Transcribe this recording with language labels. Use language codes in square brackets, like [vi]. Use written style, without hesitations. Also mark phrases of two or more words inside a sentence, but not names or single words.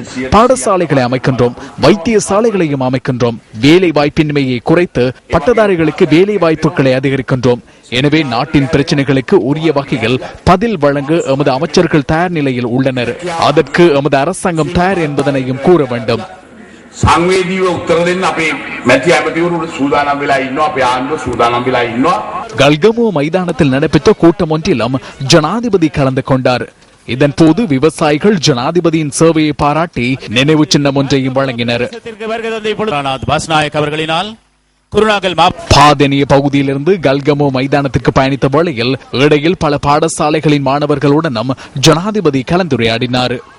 [ta] பாடசாலைகளை அமைக்கின்றோம். வைத்தியசாலைகளையும் அமைக்கின்றோம். வேலை வாய்ப்பின்மையை குறைத்து பட்டதாரிகளுக்கு வேலை வாய்ப்புகளை அதிகரிக்கின்றோம். எனவே நாட்டின் பிரச்சனைகளுக்கு உரிய வகையில் பதில் வழங்க எமது அமைச்சர்கள் தயார் நிலையில் உள்ளனர். அதற்கு எமது அரசாங்கம் தயார் என்பதனையும் கூற வேண்டும். [si] සංවේදීව උත්තර දෙන්න අපේ මැති ඇමතිවරු සූදානම් වෙලා ඉන්නවා. අපේ ආණ්ඩුව සූදානම් වෙලා ඉන්නවා. [ta] கல்கமோ மைதானத்தில் நடைபெற்ற கூட்டம் ஒன்றிலும் ஜனாதிபதி கலந்து கொண்டார். இதன்போது விவசாயிகள் ஜனாதிபதியின் சேவையை பாராட்டி நினைவு சின்னம் ஒன்றையும் வழங்கினர். பாதனிய பகுதியிலிருந்து கல்கமோ மைதானத்திற்கு பயணித்த வேளையில் இடையில் பல பாடசாலைகளின் மாணவர்களுடனும் ஜனாதிபதி கலந்துரையாடினார்.